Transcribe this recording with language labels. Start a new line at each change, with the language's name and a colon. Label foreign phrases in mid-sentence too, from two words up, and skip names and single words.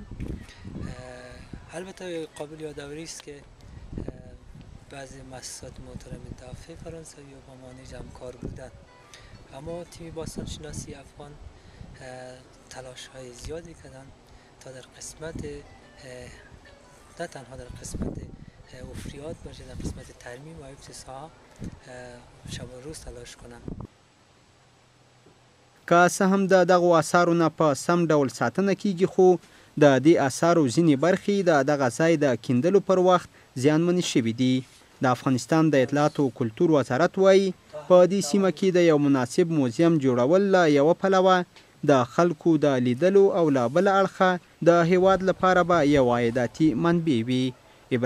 Persian: البته قابل یادآوری است که بعضی مؤسسات محترم دفاع فرانسوی با ما نیز همکار بودند، اما تیم باستانشناسی افغان تلاش های زیادی کردند تا در قسمت نه تنها در قسمت افریاد باشه، در قسمت ترمیم و حفظ ساحه شب و روز تلاش کنند.
Pashto: که څه هم د دغو آثارو نه په سم ډول ساتنه کیږي، خو د دې آثارو ځینې برخې د دغه ځای د کیندلو پر وخت زیانمنې شوي دي. د افغانستان د اطلاعات او کلتور وزارت وایي په دې سیمه کې د یو مناسب موزیم جوړول له یوه پلوه د خلکو د لیدلو او له بله اړخه د هیواد لپاره به یو عایداتي منبع وي.